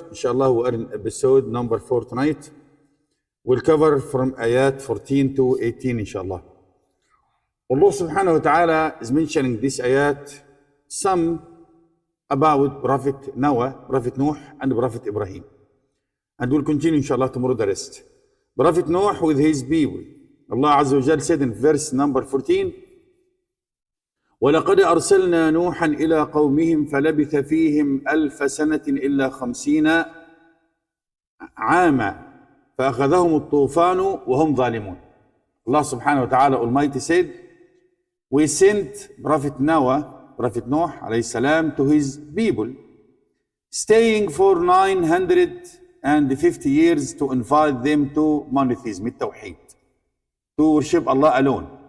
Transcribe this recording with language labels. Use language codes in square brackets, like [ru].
[en] Inshallah, we are in episode number 4 tonight. We'll cover from ayat 14 to 18, inshallah. Allah subhanahu wa ta'ala is mentioning this ayat some about Prophet Noah, Prophet Nuh, and Prophet Ibrahim. And we'll continue, inshallah, tomorrow the rest. Prophet Nuh with his people. Allah Azza wa Jal said in verse number 14, [ar] وَلَقَدْ أَرْسَلْنَا نُوحًا إِلَىٰ قَوْمِهِمْ فَلَبِثَ فِيهِمْ أَلْفَ سَنَةٍ إِلَّا 50 عَامًا فَأَخَذَهُمُ الطُّوفَانُ وَهُمْ ظَالِمُونَ. [en] Allah subhanahu wa ta'ala Almighty said, we sent Prophet Noah, Prophet Nuh alayhi salam, to his people, staying for 950 years to invite them to monotheism, tawheed, to worship Allah alone.